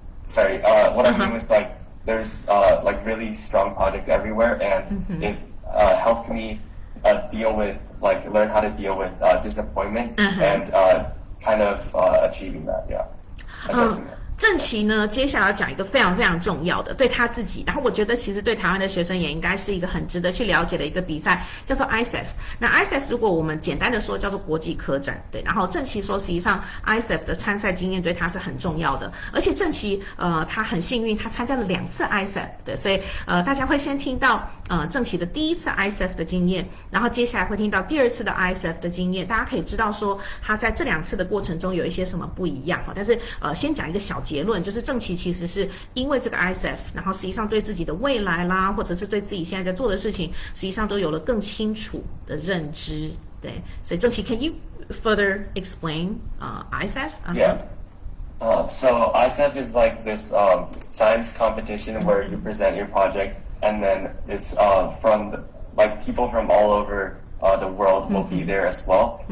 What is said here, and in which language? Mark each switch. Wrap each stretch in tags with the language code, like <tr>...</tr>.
<en>what I mean was like there's like really strong projects everywhere, and it helped me learn how to deal with disappointment and kind of achieving that. Yeah.</en> <zh>郑琦呢，接下来要讲一个非常非常重要的，对他自己，然后我觉得其实对台湾的学生也应该是一个很值得去了解的一个比赛，叫做 ISEF。那 ISEF 如果我们简单的说叫做国际科展，对。然后郑琦说，实际上 ISEF 的参赛经验对他是很重要的，而且郑琦他很幸运，他参加了2次 ISEF， 对，所以大家会先听到郑琦的第1次 ISEF 的经验，然后接下来会听到第2次的 ISEF 的经验，大家可以知道说他在这2次的过程中有一些什么不一样。但是先讲一个小结论，就是郑琦其实是因为这个 ISEF， 然后实际上对自己的未来啦，或者是对自己现在在做的事情，实际上都有了更清楚的认知。对，所以</zh> <en>郑琦 ，Can you further explain ISEF? Yeah. So ISEF is like this science competition where you present your project, and then it's from like people from all over the world will be there as well.</en>